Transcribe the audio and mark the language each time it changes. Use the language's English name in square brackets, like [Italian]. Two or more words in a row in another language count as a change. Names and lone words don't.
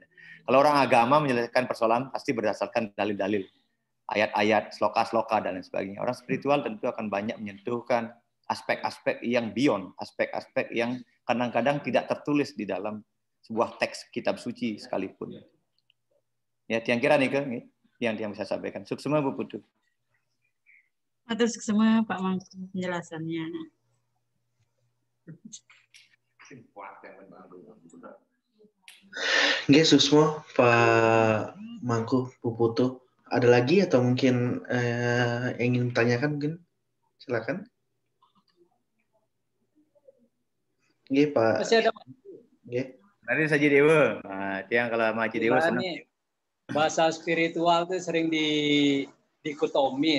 [Indonesian] Kalau orang agama menyelesaikan persoalan pasti berdasarkan dalil-dalil, ayat-ayat, sloka-sloka, dan lain sebagainya. Orang spiritual tentu akan banyak menyentuhkan aspek-aspek yang beyond, aspek-aspek yang kadang-kadang tidak tertulis di dalam sebuah teks kitab suci sekalipun. Ya, yang kira nih yang bisa sampaikan. [Balinese] Suksema Bu Putu. Atur suksema Pak Mangku penjelasannya. Nggih, Susmo, Pak Mangku, Bu Putu. [Indonesian] Ada lagi atau mungkin ingin ditanyakan mungkin? Silakan. Nggih, Pak. Masih ada. Nggih. Nanti saja Dewa. Nah, yang kalau sama Haji Dewa senang. Bahasa spiritual itu sering dikotomi.